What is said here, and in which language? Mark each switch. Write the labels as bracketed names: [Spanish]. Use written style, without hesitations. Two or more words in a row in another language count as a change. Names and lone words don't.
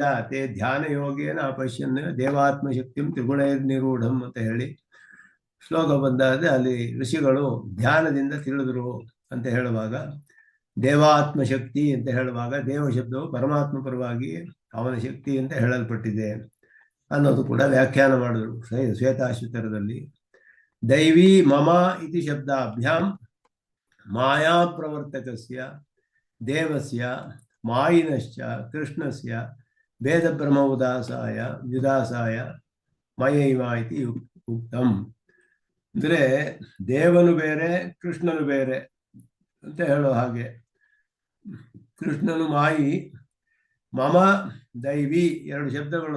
[Sanskrit] ತೇ ಧ್ಯಾನ ಯೋಗೇನ ಪಶ್ಯನ್ ದೇವಾತ್ಮಶಕ್ತಿ ತ್ರಿಗುಣೈರ್ನಿರೂಢಂ [Kannada] ಅಂತ ಹೇಳಿ ಶ್ಲೋಕ ಬಂದಾದ್ರೆ ಅಲ್ಲಿ ಋಷಿಗಳು ಧ್ಯಾನದಿಂದ ತಿಳಿದ್ರು ಅಂತ ಹೇಳುವಾಗ, ದೇವಾತ್ಮಶಕ್ತಿ ಅಂತ ಹೇಳುವಾಗ ದೇವಶಬ್ದವು ಪರಮಾತ್ಮ ಪರವಾಗಿ ಅವನ ಶಕ್ತಿ ಅಂತ ಹೇಳಲ್ಪಟ್ಟಿದೆ ಅನ್ನೋದು ಕೂಡ ವ್ಯಾಖ್ಯಾನ ಮಾಡಿದ್ರು ಶ್ವೇತಾಶ್ವತರದಲ್ಲಿ. [Sanskrit] ದೈವಿ ಮಮ ಇತಿ ಶಬ್ದಾಭ್ಯಾಂ ಮಾಯಾ ಪ್ರವರ್ತಕಸ್ಯ ದೇವಸ್ಯ ಮಾಯಿನಶ್ಚ ಕೃಷ್ಣಸ್ಯ ಭೇದ ಬ್ರಹ್ಮ ವಿದಾಸಾಯ ಮಯೈವ ಇತಿ ಉಕ್ತಂ. [Kannada] ಅಂದರೆ ದೇವನು ಬೇರೆ ಕೃಷ್ಣನು ಬೇರೆ ಅಂತ ಹೇಳೋ ಹಾಗೆ. ಕೃಷ್ಣನು ಮಾಯಿ, [Sanskrit] ಮಮ ದೈವಿ, [Kannada] 2 ಶಬ್ದಗಳು.